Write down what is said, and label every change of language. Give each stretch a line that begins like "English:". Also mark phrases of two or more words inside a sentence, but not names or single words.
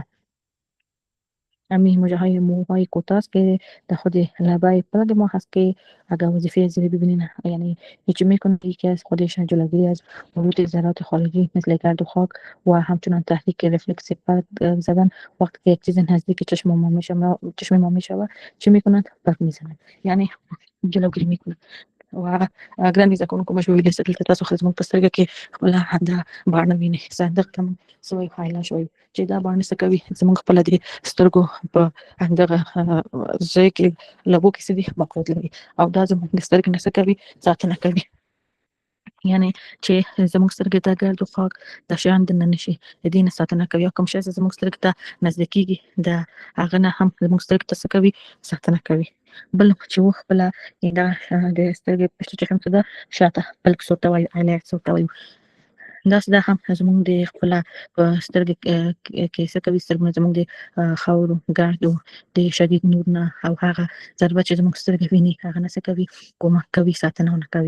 Persian: همین مژه های موهای کوتاه است که در خود لبه پلک ما هست که اگر وظیفه زیر ببینین یعنی هیچ میکنه که از خودش جلوگیری از ورود ذرات خارجی مثل گرد و خاک و همچنان تحریک رفلکس پلک زدن وقتی که یک چیز نزدیک چشم ما میشه چی میکنند پلک میزنند یعنی جلوگیری میکنند.
Pashto: و ګرانې زده کوونکو موږ ویلي دلته تاسو خو زموږ په سترګه کې خپله دا باڼه وینئ صندوق ته موږ څه وایو هایلاش وایو چې دا باڼه څه کوي زموږ خپله د سترګو په همدغه ځای کې لبو کې څه دي موقعیت لري او دا زموږ د سترګې نه څه کوي ساتنه کوي، یعنی چې زموږ سترګې ته ګرد و خاک د شیان دننه نشي د دې نه ساتنه کوي او کوم شی چې زموږ سترګې ته نزدیکېږي د هغه نه هم زموږ سترګې ته څه کوي ساتنه کوي. بل چې خپله دا د سترګې
Persian: پشت چشم
Pashto: څه ده شاته بلک ورته وایو آیلیټس ورته وایو. داسې دا هم زموږ د خپله په سترګې کې څه کوي، سترګې زموږ د خاورو ګردو د شدید نور نه او هغه ضربه چې زموږ سترګې ویني هغه نه څه کوي، کومک کوي، ساتنه ونه کوي.